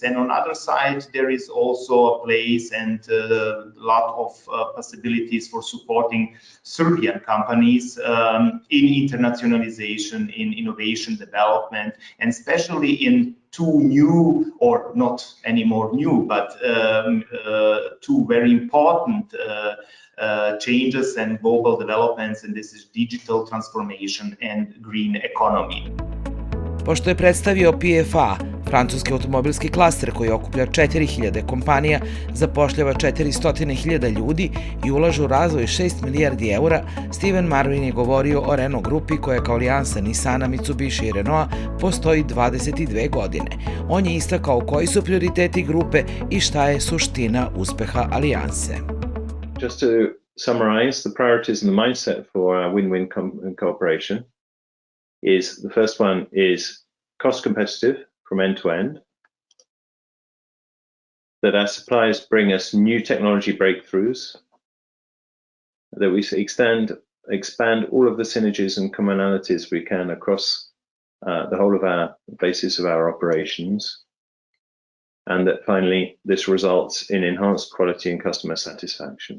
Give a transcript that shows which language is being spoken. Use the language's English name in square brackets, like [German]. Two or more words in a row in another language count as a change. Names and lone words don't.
[English] And on the other side, there is also a place and a lot of possibilities for supporting Serbian companies in internationalization, in innovation development, and especially in two new, or not anymore new, but two very important changes and global developments, and this is digital transformation and green economy. [Serbian] Pošto je predstavio PFA, francuski automobilski klaster koji okuplja 4000 kompanija, zapošljava 400.000 ljudi i ulaže u razvoj 6 milijardi eura, Steven Marvin je govorio o Renault grupi koja kao alijansa Nissana, Mitsubishi i Renaulta postoji 22 godine. On je istakao koji su prioriteti grupe i šta je suština uspeha alijanse. [English] Just to summarize, the priorities and the mindset for our win-win cooperation is the first one is cost competitive from end to end, that our suppliers bring us new technology breakthroughs, that we expand all of the synergies and commonalities we can across the whole of our basis of our operations, and that finally this results in enhanced quality and customer satisfaction.